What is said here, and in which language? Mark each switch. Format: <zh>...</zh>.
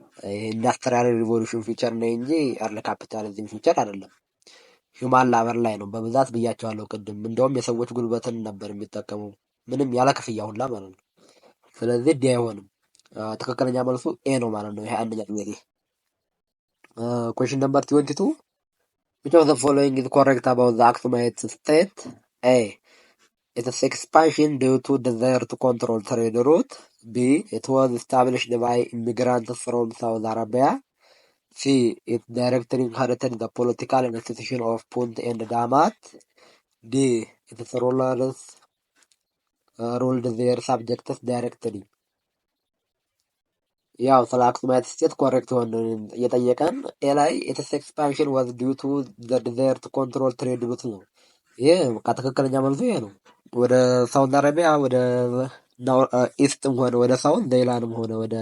<am>ይሄ ኢንዱስትሪያል ሪቮሉሽን ፊቸር ነው እንጂ አርለ ካፒታሊዝም ፊቸር አይደለም። ሂውማን ላበር ላይ ነው በብዛት ብያቸዋለሁ ቅድም። እንደውም የሰዎች ጉልበትን ነበር የሚጠቀሙ ምንም ያለ ክፍያ ሁላ ማለት ነው። ስለዚህ ዲ አይሆንም። ትክክለኛ መልሱ ኤ ነው ማለት ነው። ይሄ አንደኛ ጥያቄ።</am> <en>ኩዌሽን ነምበር 22 which of the following is correct about the Aksumite state? A. Its expansion due to desire to control trade route. B. It was established by immigrants from Saudi Arabia. C. It directly inherited the political institution of Punt and Damat. D. Its rulers ruled their subjects directly.</en> <am>ያው ስለ አክሱማይት ስቴት ኮሬክት ሆነ እየጠየቀን ኤ ላይ</am> <en>ኢትስ ኤክስፓንሽን ዋዝ ዲው ቱ ዘ ዲዛየር ቱ ኮንትሮል ትሬድ ሩት</en> <am>ነው። ይሄ በቃ ትክክለኛ መልሱ ይሄ ነው። ወደ ሳውዲ አረቢያ ወደ ኢስትም ሆነ ወደ ሳውዝ ዘይላንም ሆነ</am>